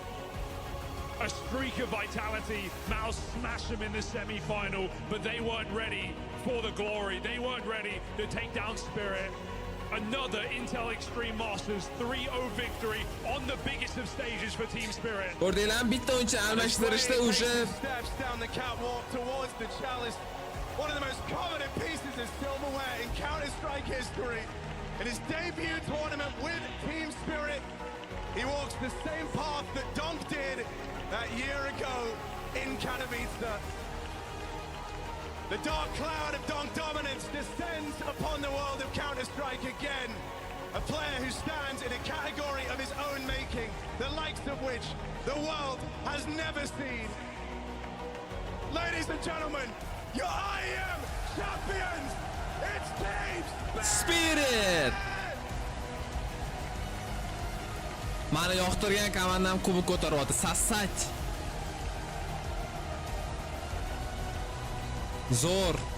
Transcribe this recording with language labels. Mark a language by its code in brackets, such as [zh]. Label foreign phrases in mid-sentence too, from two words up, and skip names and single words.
[en] A streak of vitality. Mouz smashed them in the semi-final, but they weren't ready for the glory. They weren't ready to take down Spirit. Another Intel Extreme Masters 3-0 victory on the biggest of stages for Team Spirit. [uz] Ko'rdinglarmi, bitta o'yinchi almashtirishda o'sha [en] Steps down the catwalk towards the chalice. One of the most coveted pieces of silverware in Counter-Strike history. In his debut tournament with Team Spirit, he walks the same path that Donk did that year ago in Katowice. The dark cloud of Donk dominance descends upon the world of Counter-Strike again. A player who stands in a category of his own making, the likes of which the world has never seen. Ladies and gentlemen, your IEM champions, it's Team Spirit. [uz] Mani yoqtirgan komandam kubok ko'taryapti. Sassach. Zo'r.